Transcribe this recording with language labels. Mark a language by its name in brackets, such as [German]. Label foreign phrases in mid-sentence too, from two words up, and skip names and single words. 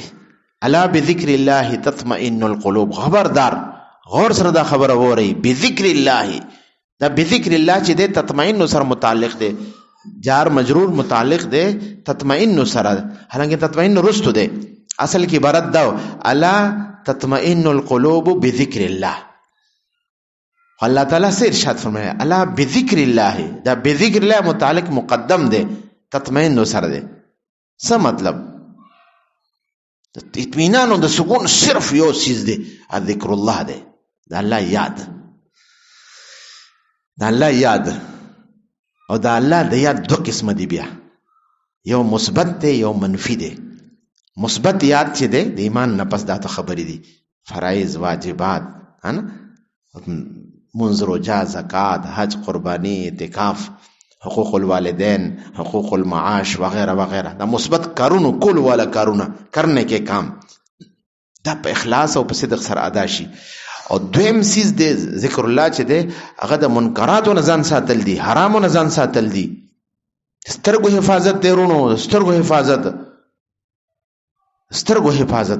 [Arabic] الا بذکر الله تطمئن القلوب. [Pashto] خبردار غور سره دا خبره وورئ، [Arabic] بذکر الله، [Pashto] دا [Arabic] بذکر الله [Pashto] چې دی تطمئن سره متعلق دی، [Arabic] جار مجرور [Pashto] متعلق دی تطمئن سره، حالانکه تطمئن رستو دی. اصل کی عبارت دا [Arabic] الا تطمئن القلوب بذکر الله. [Pashto] اللہ تعالیٰ سے ارشاد فرمایا [Arabic] الا بذکر الله، [Pashto] دا [Arabic] بذکر الله [Pashto] متعلق مقدم دی، تطمئن سره دی. څه مطلب؟ اطمینان او د سکون صرف یو چیز دی، [Arabic] ذکر الله [Pashto] دی، د الله یاد، د الله یاد. او د الله د یاد دو قسمه دی بیا، یو مثبت دی یو منفی دی. مثبت یاد چې دی د ایمان نه پس دا ته خبرې دي، فرایض، واجبات، منځ، روژه، زکات، حج، قربانی، اعتکاف، [Arabic] حقوق الوالدین، حقوق المعاش [Pashto] وغیرہ وغیرہ. دا مثبت کارونو کول والا کارونه [Urdu] کرنے کے کام، [Pashto] دا په اخلاص او په صدق سره ادا شي. او دویم سیز دی [Arabic] ذکر الله [Pashto] چې دی هغه د منکراتو نه ځان ساتل دي، حرامو نه ځان ساتل دي. سترګو حفاظت دی ورونو، سترګو حفاظت، سترګو حفاظت.